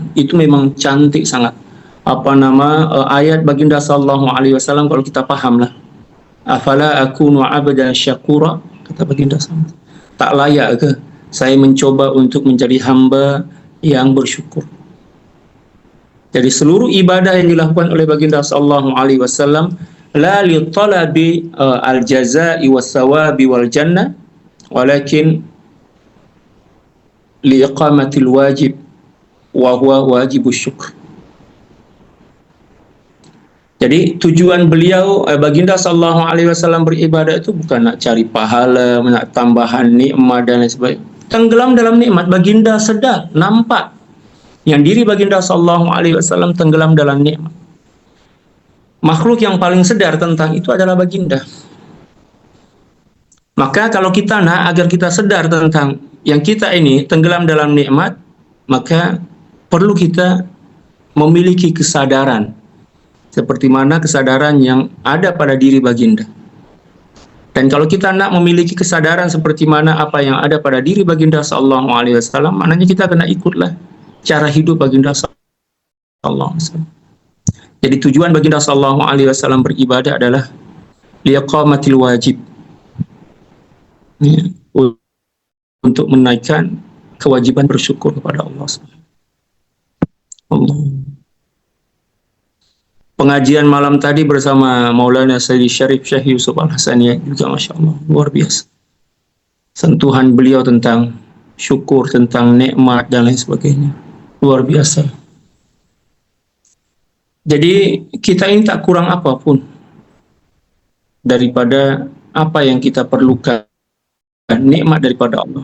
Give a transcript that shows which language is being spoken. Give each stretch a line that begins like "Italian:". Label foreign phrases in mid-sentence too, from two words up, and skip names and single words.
Malay: Itu memang cantik sangat. Ayat baginda SAW kalau kita pahamlah.
Arabic: أفلا أكون عبدا شكورا,
Malay: kata baginda SAW. Tak layak ke saya mencoba untuk menjadi hamba yang bersyukur? Jadi seluruh ibadah yang dilakukan oleh baginda
Arabic: صلى الله عليه وسلم لا لطلب الجزاء والثواب والجنة ولكن لإقامة الواجب وهو واجب الشكر.
Malay: Jadi tujuan beliau baginda
Arabic: صلى الله عليه وسلم
Malay: beribadah itu bukan nak cari pahala, nak tambahan nikmat dan lain sebagainya. Tenggelam dalam nikmat, baginda sedar, nampak yang diri baginda
Arabic: صلى الله عليه وسلم
Malay: tenggelam dalam nikmat. Makhluk yang paling sedar tentang itu adalah baginda. Maka kalau kita nak agar kita sedar tentang yang kita ini tenggelam dalam nikmat, maka perlu kita memiliki kesadaran seperti mana kesadaran yang ada pada diri baginda. Dan kalau kita nak memiliki kesadaran seperti mana apa yang ada pada diri baginda
Arabic: صلى الله عليه وسلم,
Malay: maknanya kita kena ikutlah cara hidup baginda
Arabic: صلى الله عليه وسلم.
Malay: Jadi tujuan baginda
Arabic: صلى الله عليه وسلم
Malay: beribadah adalah
Arabic: لإقامة الواجب.
Malay: Ya, untuk menaikkan kewajiban bersyukur kepada Allah. Allah. Pengajian malam tadi bersama Maulana Sayyidi Syarif Syekh Yusuf Al-Hasaniyah juga
Arabic: ما شاء الله,
Malay: luar biasa. Sentuhan beliau tentang syukur, tentang nikmat dan lain sebagainya. Luar biasa. Jadi kita ini tak kurang apapun daripada apa yang kita perlukan, nikmat daripada Allah.